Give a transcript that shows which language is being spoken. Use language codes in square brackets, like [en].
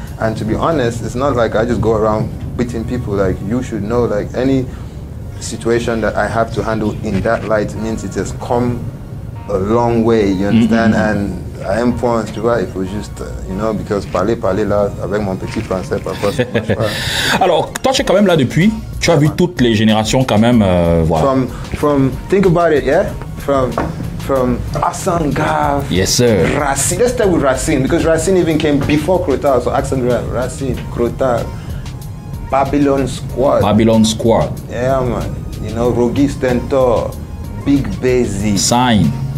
[en] And to be honest, it's not like I just go around beating people. Like, you should know, like, any situation that I have to handle in that light means it has come a long way, you understand? [fr] And à un point, tu vois, il faut juste, [en] you know, because [fr] parler là, avec mon petit français, parfois, ça marche pas. Alors, toi, tu es quand même là depuis, tu as vu toutes les générations quand même, voilà. [en] Think about it, yeah? From Hassan Gav, yes sir, Racine, let's start with Racine, because Racine even came before Crotal, so Hassan Gav, Racine, Crotal, Babylon Squad. Yeah, man. You know, Rogi Stentor, Big Basie. Sign.